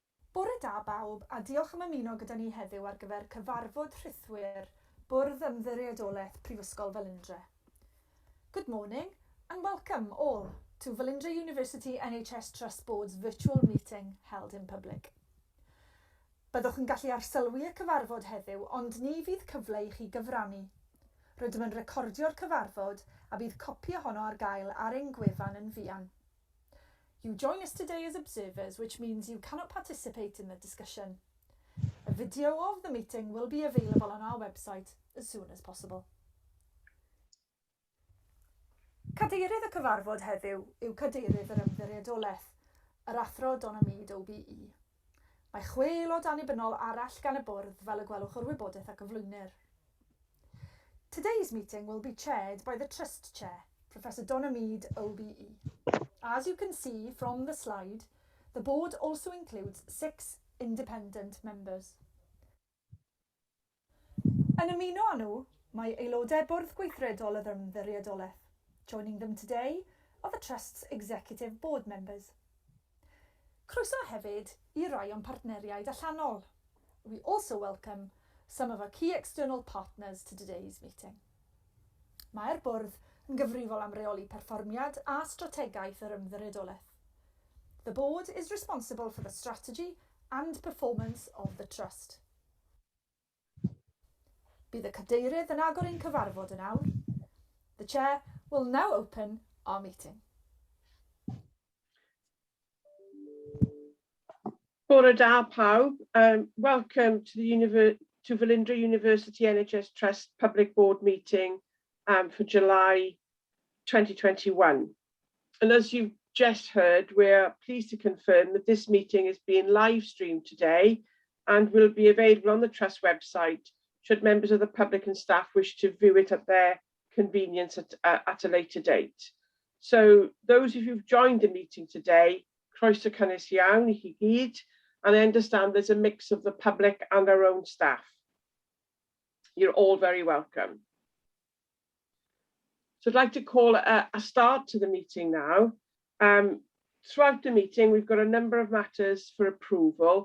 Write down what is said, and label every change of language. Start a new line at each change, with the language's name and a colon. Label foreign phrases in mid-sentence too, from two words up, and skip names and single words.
Welsh: Bore da bawb a diolch am ymuno gyda ni heddiw ar gyfer cyfarfod rhythwyr Bwrdd Ymddiriedolaeth Prifysgol Velindre.
English: Good morning and welcome all to Velindre University NHS Trust Board's virtual meeting held in public.
Welsh: Byddwch yn gallu arsylwi y cyfarfod heddiw, ond ni fydd cyfle i chi gyfrannu. Rydym yn recordio'r cyfarfod a bydd copi ohono ar gael ar ein gwefan yn fuan.
English: You join us today as observers, which means you cannot participate in the discussion. A video of the meeting will be available on our website as soon as possible.
Welsh: Cadeirydd y cyfarfod heddiw yw Cadeirydd yr Ymddiriedolaeth, yr athro Donamid OBE. Mae 6 aelod annibynnol arall gan y bwrdd fel y gwelwch o'r wybodaeth ac gyflwynir.
English: Today's meeting will be chaired by the Trust Chair, Professor Donamid OBE. As you can see from the slide, the board also includes 6 independent members.
Welsh: Yn ymuno â nhw, mae aelodau bwrdd gweithredol yr ymddiriedolaeth.
English: Joining them today are the Trust's executive board members.
Welsh: Croeso hefyd I rai o'n partneriaid allanol.
English: We also welcome some of our key external partners to today's meeting.
Welsh: Mae'r bwrdd yn gyfrifol am reoli perfformiad a strategaeth yr ymddiriedolaeth.
English: The board is responsible for the strategy and performance of the trust.
Welsh: Bydd y cadeirydd yn agor ein cyfarfod yn awr.
English: The chair will now open our meeting.
Welsh: Bore da pawb.
English: Welcome to Velindre University NHS Trust Public Board meeting for July 2021. And as you've just heard, we're pleased to confirm that this meeting is being live streamed today and will be available on the Trust website should members of the public and staff wish to view it at their convenience at a later date. So those of you who've joined the meeting today,
Welsh: croeso cynnes iawn I chi gyd,
English: and I understand there's a mix of the public and our own staff. You're all very welcome. So I'd like to call a start to the meeting now. Throughout the meeting, we've got a number of matters for approval.